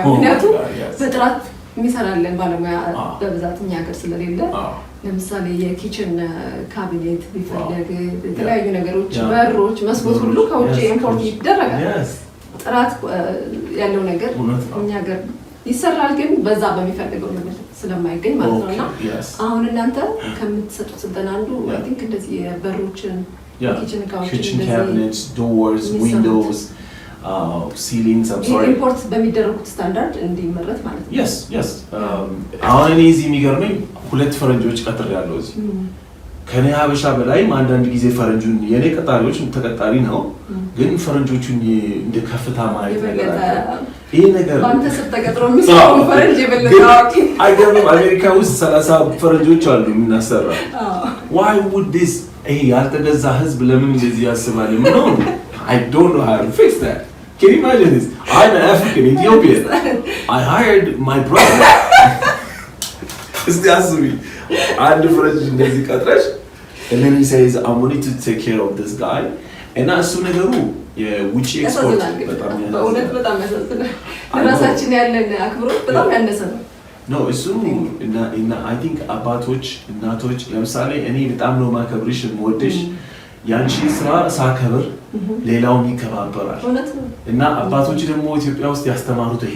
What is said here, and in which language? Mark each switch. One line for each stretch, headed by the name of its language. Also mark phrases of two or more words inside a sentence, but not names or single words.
Amharic: ምክንያቱም በጥራት የሚሰራለን ባለሙያ በብዛት እኛ ሀገር ስለሌለ ለምሳሌ የኪችን ካቢኔት ቢፈለግ የተለያዩ ነገሮች በሮች መስኮት ሁሉ ከውጭ ኢምፖርት ይደረጋል። ጥራት ያለው ነገር እኛ ሀገር ይሰራል፣ ግን በዛ በሚፈልገው ነገር ስለማይገኝ ማለት ነውና አሁን እናንተ ከምትሰጡት ስልጠና አንዱ
English: I think
Amharic: እንደዚህ የበሮችን
English: kitchen cabinets, doors, windows, ceilings, I'm sorry.
Amharic: ኢምፖርት በሚደረጉት ስታንዳርድ እንዲመረት ማለት ነው። yes አሁን እኔ እዚህ የሚገርመኝ ሁለት ፈረንጆች ቀጥሬያለሁ እዚህ ከኔ ሀበሻ በላይም አንዳንድ ጊዜ ፈረንጁን የኔ ቀጣሪዎች ተቀጣሪ ነው፣ ግን ፈረንጆቹን እንደ ከፍታ ማየት ነገር አለ። ይሄ ነገር ባንተ ተቀጥሮ የሚሰራው ፈረንጅ የበለጠ አይገርምም? አሜሪካ ውስጥ 30 ፈረንጆች አሉ የምናሰራ።
English: why would this
Amharic: ይሄ ያልተገዛ ህዝብ ለምን እንደዚህ ያስባል?
English: No, I don't know how to fix that. Can you imagine this? I'm an African Ethiopian. I hired my brother. It's the assume. And the French
Amharic: እንደዚህ ቀጥረሽ
English: and then he says I wanted to take care of this guy.
Amharic: እና እሱ ነገሩ የውጪ ኤክስፖርት በጣም ያሳዝናል። ራሳችን ያለን አክብሮት በጣም ያነሰ ነው። No, እሱ እና
English: I think
Amharic: አባቶች እናቶች ለምሳሌ እኔ በጣም ነው ማከብርሽ ወደሽ ያንቺ ስራ ሳከብር ሌላውን ይከባበራል። እና አባቶች ደግሞ ኢትዮጵያ ውስጥ ያስተማሩት ይሄ